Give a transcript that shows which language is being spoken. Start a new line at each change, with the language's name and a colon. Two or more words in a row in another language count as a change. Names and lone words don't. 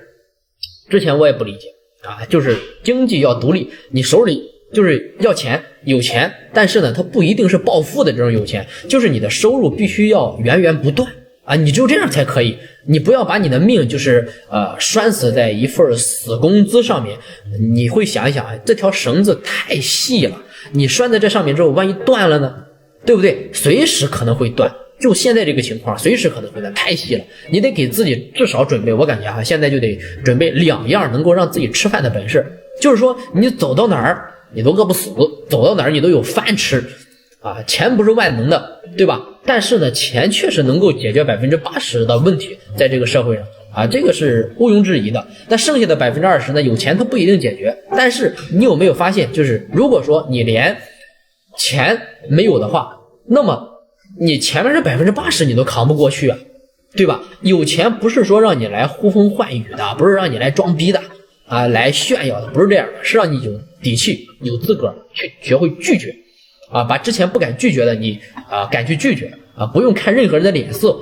Chinese: 之前我也不理解啊，就是經濟要獨立，你手裡就是要錢，有錢，但是呢，它不一定是暴富的这種有錢，就是你的收入必須要源源不斷啊，你只有這樣才可以。你不要把你的命就是拴死在一份死工資上面，你會想一想，這條繩子太細了，你拴在這上面之後，萬一斷了呢，對不對？隨時可能會斷。就現在這個情況，隨時可能會斷，太細了，你得給自己至少準備，我感覺現在就得準備2樣能夠讓自己吃飯的本事，就是說你走到哪兒你都餓不死，走到哪兒你都有飯吃啊。錢不是萬能的，對吧？但是呢，錢確實能夠解決80%的問題，在這個社會上啊，這個是毋庸置疑的。但剩下的20%呢，有錢它不一定解決。但是你有沒有發現，就是如果說你連錢沒有的話，那麼你前面這80%你都扛不過去啊，對吧？有錢不是說讓你來呼風喚雨的，不是讓你來裝逼的啊，來炫耀的，不是這樣的，是讓你有底氣、有資格去學會拒絕啊，把之前不敢拒絕的你敢去拒絕啊，不用看任何人的臉色。